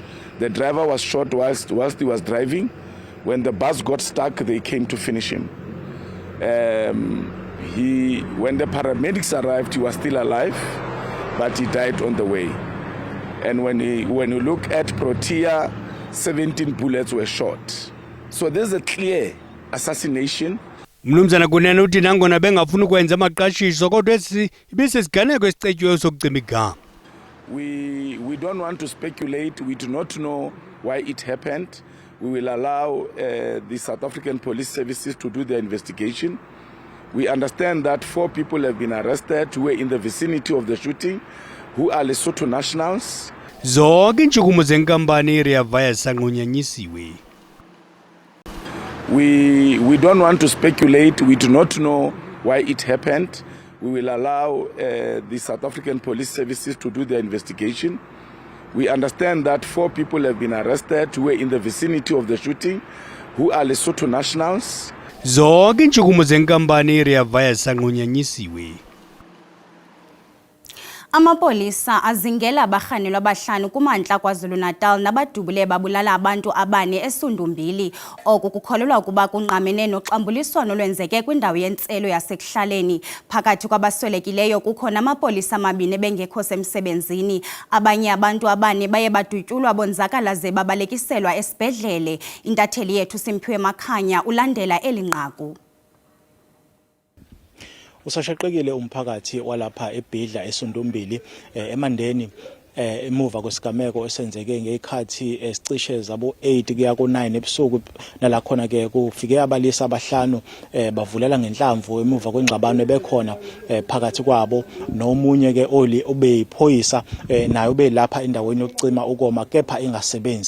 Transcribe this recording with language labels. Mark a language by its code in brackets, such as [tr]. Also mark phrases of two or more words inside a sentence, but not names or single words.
[en] The driver was shot whilst he was driving. When the bus got stuck, they came to finish him. When the paramedics arrived, he was still alive, but he died on the way. And when you look at Protea, 17 bullets were shot. So there's a clear assassination. [xh] Mnumzana Kunene uthi nangona bengafuna ukwenza amaqashiso kodwa ibisesiganeko esicetyiweyo sokucima igama. [en] We don't want to speculate. We do not know why it happened. We will allow the South African Police Services to do their investigation. We understand that 4 people have been arrested who were in the vicinity of the shooting, who are Lesotho nationals. [xh] Zonke intshukumo zenkampani Rea Vaya sanqunyanyisiwe. [en] We don't want to speculate. We do not know why it happened. We will allow the South African Police Services to do their investigation. We understand that 4 people have been arrested who were in the vicinity of the shooting, who are Lesotho nationals. [xh] Zonke intshukumo zenkampani Rea Vaya sanqunyanyisiwe. Amapolisa azingela abarhanelwa abahlanu kumantla KwaZulu-Natal nabadubule babulala abantu abane eSundumbili. Oku kukholelwa ukuba kunqamene noxambuliswano lwenzeke kwindawo yentselo yasekuhlaleni. Phakathi kwabaswelekileyo kukho namapolisa amabini bengekho semsebenzini. Abanye abantu abane baye badutyulwa bonzakala ze babalekiselwa esibhedlele. Intatheli yethu Simphiwe Makhanya ulandela elinqaku. [zu] Usashaqekile umphakathi walapha eBhidla eSundumbili eMandeni emuva kwesigameko esenzeke ngekhathi esicishe zabo 8 kuya ku9 ebusuku nala khona ke kufike abalisa abahlanu bavulela ngenhlamvu emuva kwengxabano bekhona phakathi kwabo nomunye ke oli obeyiphoyisa nayo belapha endaweni yokucima ukoma kepha ingasebenzi.